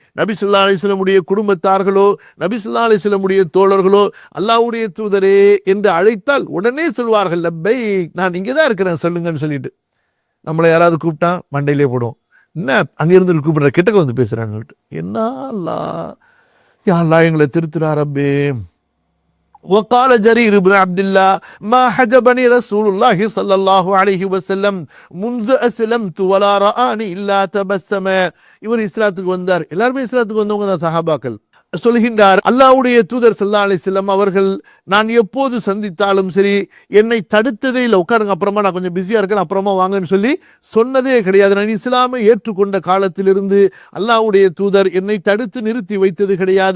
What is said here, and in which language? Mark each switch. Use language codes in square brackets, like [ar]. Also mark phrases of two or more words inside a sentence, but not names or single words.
[ta] நபி [ar] صلى الله عليه وسلم [ta] உடைய குடும்பத்தார்களோ நபி [ar] صلى الله عليه وسلم [ta] உடைய தோழர்களோ அல்லாஹ்வுடைய தூதரே என்று அழைத்தால் உடனே சொல்வார்கள், லப்பைக், நான் இங்கே தான் இருக்கிறேன் சொல்லுங்கன்னு சொல்லிட்டு. நம்மளை யாராவது கூப்பிட்டா மண்டையிலே போடுவோம், என்ன அங்கிருந்து கூப்பிடுற, கிட்டக்க வந்து பேசுறாங்கன்ட்டு. என்ன அல்லாஹ், [ar] يا الله [ta] எங்களை திருத்துறா ரப்பே. [ar] وقال جرير بن عبد الله ما حجبني رسول الله صلى الله عليه وسلم منذ أسلمت ولا رآني إلا تبسم. [ta] இவர் இஸ்லாத்துக்கு வந்தார், எல்லாருமே இஸ்லாத்துக்கு வந்தவங்க தான் சஹாபாக்கள். சொல்கின்றார், அல்லாஹ்வுடைய தூதர் [ar] صلى الله عليه وسلم [ta] அவர்கள் நான் எப்போது சந்தித்தாலும் சரி என்னை தடுத்ததே இல்லை. உட்காருங்க, அப்புறமா நான் கொஞ்சம் பிஸியா இருக்கேன், அப்புறமா வாங்கன்னு சொல்லி சொன்னதே கிடையாது. நான் இஸ்லாமை ஏற்றுக்கொண்ட காலத்திலிருந்து அல்லாஹ்வுடைய தூதர் என்னை தடுத்து நிறுத்தி வைத்தது கிடையாது.